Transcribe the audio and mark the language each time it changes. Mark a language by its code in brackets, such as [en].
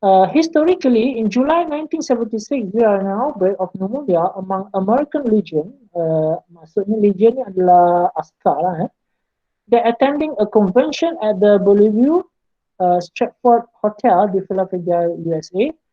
[en] Historically, in July 1976, there are an outbreak of pneumonia among American Legion. [ms] Maksudnya Legion ni adalah askar lah. [en] They're attending a convention at the Bellevue Stratford Hotel di Philadelphia, USA.